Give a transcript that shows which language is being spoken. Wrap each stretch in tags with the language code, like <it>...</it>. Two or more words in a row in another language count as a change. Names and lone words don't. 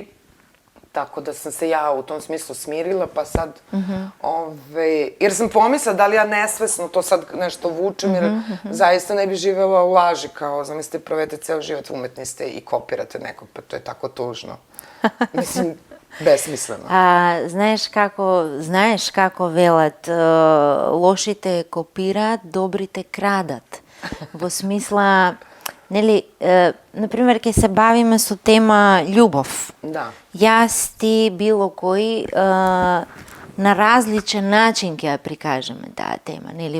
<sr>Tako da sam se ja u tom smislu smirila, pa sad, jer sam pomislila da li ja nesvesno to sad nešto vučem, jer zaista ne bi živela u laži, kao, zamislite, provedete ceo život, umetni ste i kopirate nekog, pa to je tako tužno. Mislim, Besmisleno.</sr> <mk>Знаеш како велат, лошите копираат, добрите крадат. Во смисла, нели, например, ќе се бавиме со тема љубов. Да. Јас, ти, било кој, на различен начин ќе ја прикажеме таа тема, нели?</mk>